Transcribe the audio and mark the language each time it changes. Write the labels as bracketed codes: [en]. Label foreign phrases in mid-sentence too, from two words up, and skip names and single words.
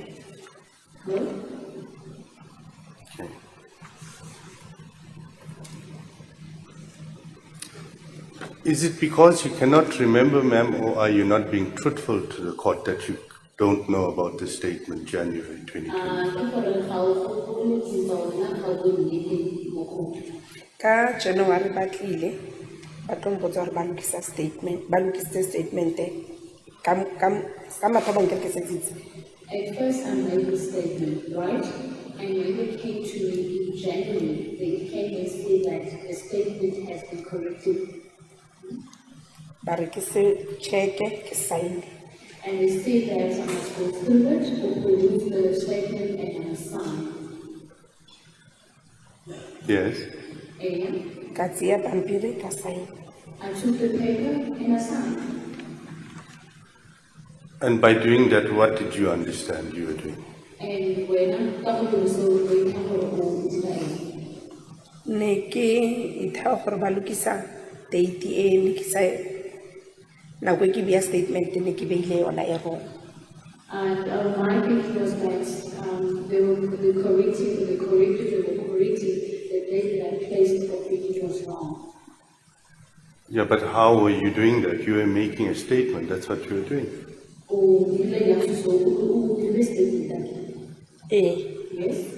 [en] Okay. Is it because you cannot remember, ma'am, or are you not being truthful to the court that you don't know about the statement January 2020? [tn] Ka January batlile ba tlo mpotsa gore ba lokisa statement ba lokisitse statement ka mathabang ke setsitse. [en] At first, I made the statement, right? And when they came to me in January, they came and said that the statement has been corrected. [tn] Ba re ke se check ke sign. [en] And they said that I must go through it, or produce the statement and sign. Yes. And [tn] Ka tseya pampiri ka sign. [en] I took the paper and I signed. And by doing that, what did you understand you were doing? And when I'm talking so we can go today. [tn] Ne ke itha gore ba lokisa date ne ke sa na go ke bia statement ne ke beile yona e wrong. [en] And my thinking was that they were correcting the date that I placed for it was wrong. Yeah, but how were you doing that? You were making a statement, that's what you were doing. Or did they have to so Yes.